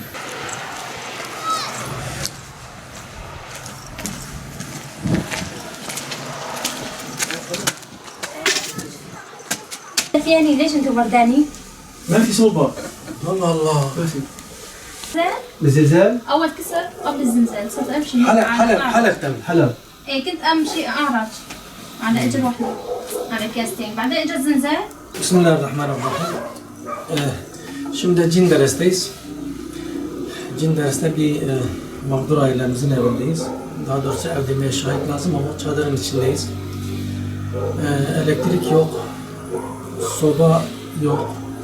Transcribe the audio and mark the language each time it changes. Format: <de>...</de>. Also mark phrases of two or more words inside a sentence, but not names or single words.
<ar>يعني ليش انتوا بردانين؟ ما في صوبة الله زلزال الزلزال اول كسر قبل الزلزال صرت امشي حلب تم حلب ايه كنت امشي اعرج على اجر واحده على كاستين بعدين اجى الزلزال بسم الله الرحمن الرحيم</ar> <tr>şimdi cin deresteyiz. Cin dersinde bir mağdur ailemizin evindeyiz. Daha doğrusu ev demeye şahit lazım ama çadırın içindeyiz. Elektrik yok, soba yok.</tr>